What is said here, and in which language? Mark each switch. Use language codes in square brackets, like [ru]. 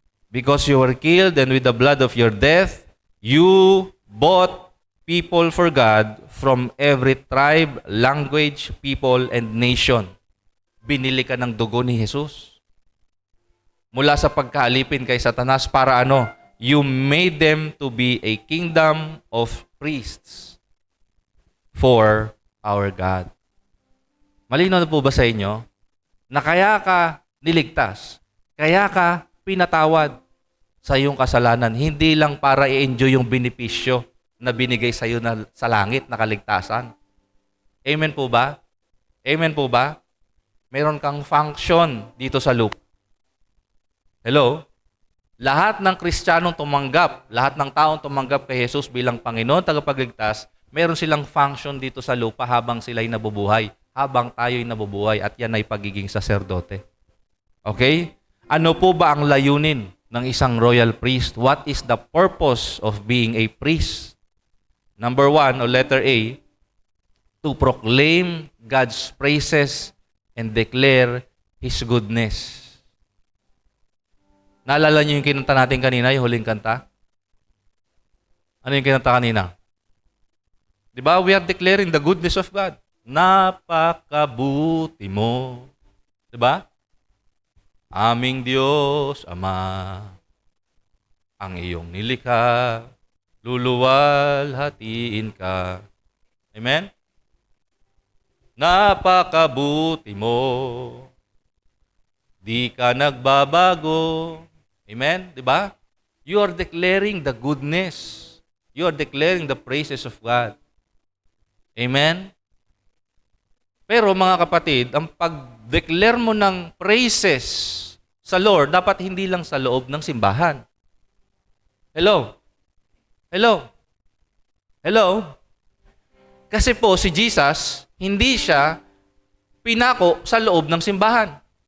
[en] Because you were killed and with the blood of your death, you bought people for God from every tribe, language, people, and nation. [tl] Binili ka ng dugo ni Jesus. Mula sa pagkaalipin kay Satanas para ano? [en] You made them to be a kingdom of priests for our God. [tl] Malinaw na po ba sa inyo na kaya ka niligtas, kaya ka pinatawad sa iyong kasalanan, hindi lang para i-enjoy yung benepisyo na binigay sa iyo sa langit na kaligtasan. Amen po ba? Amen po ba? Meron kang function dito sa lupa. Hello? Lahat ng Kristiyanong tumanggap, lahat ng taong tumanggap kay Jesus bilang Panginoon, tagapagligtas, meron silang function dito sa lupa habang sila'y nabubuhay, habang tayo'y nabubuhay, at yan ay pagiging saserdote. Okay? Ano po ba ang layunin ng isang royal priest? [en] What is the purpose of being a priest? Number 1, o letter A, to proclaim God's praises and declare His goodness. [tl] Naalala niyo yung kinanta natin kanina, yung huling kanta? Ano yung kinanta kanina? Diba? [en] We are declaring the goodness of God. [tl] Napakabuti mo. Diba? Aming Diyos, Ama, ang iyong nilikha, luluwalhatiin ka. Amen? Napakabuti mo. Di ka nagbabago. Amen? Di ba? [en] You are declaring the goodness. You are declaring the praises of God. Amen? [tl] Pero mga kapatid, ang pag-declare mo ng praises sa Lord, dapat hindi lang sa loob ng simbahan. Hello? Hello? Hello? Kasi po si Jesus, hindi siya pinako sa loob ng simbahan.